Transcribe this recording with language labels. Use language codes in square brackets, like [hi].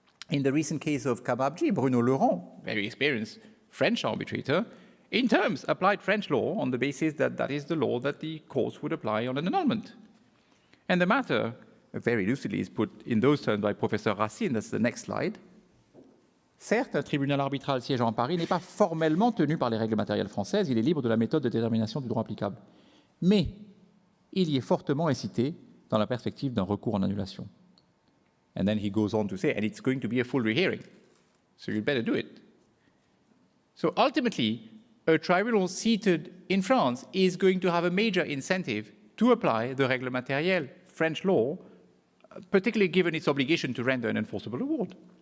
[en] In the recent case of Kababji, Bruno Laurent, very experienced French arbitrator, in terms applied French law on the basis that that is the law that the courts would apply on an annulment. And the matter, very lucidly, is put in those terms by Professor Racine. That's the next slide. [fr] Certes, un tribunal arbitral siégeant à Paris n'est pas formellement tenu par les règles matérielles françaises, il est libre de la méthode de détermination du droit applicable. Mais il y est fortement incité dans la perspective d'un recours en annulation. [en] And then he goes on to say, and it's going to be a full rehearing, so you'd better do it. So ultimately, a tribunal seated in France is going to have a major incentive to apply the règles matérielles, French law, particularly given its obligation to render an enforceable award.